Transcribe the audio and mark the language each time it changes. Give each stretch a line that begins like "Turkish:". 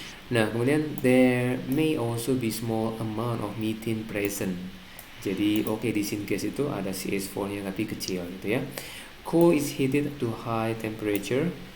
Indonesian: Nah, kemudian
English: there may also be small amount of methane present.
Indonesian: Jadi di syngas itu ada CH4-nya tapi kecil gitu ya.
English: Coal is heated to high temperature.